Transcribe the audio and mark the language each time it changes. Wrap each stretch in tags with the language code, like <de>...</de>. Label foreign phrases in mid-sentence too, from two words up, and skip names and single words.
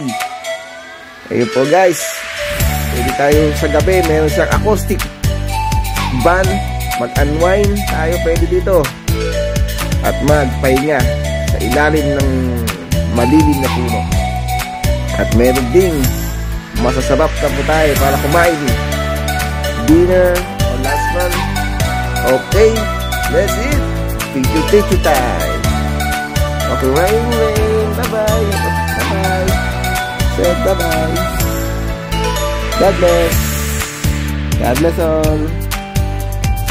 <tl>Ayun po guys, pwede tayo sa gabi, meron siyang</tl> <en>acoustic band.</en> <tl>Mag-unwind tayo pwede dito at magpahinga sa ilalim ng malilim na puno. At meron ding masasarap na po tayo para kumain,</tl> <en>dinner or last one. Okay, let's eat. Take you time. Okay, rain. Bye-bye. Bye-bye. Say bye-bye. God bless. God bless all. God bless.</en>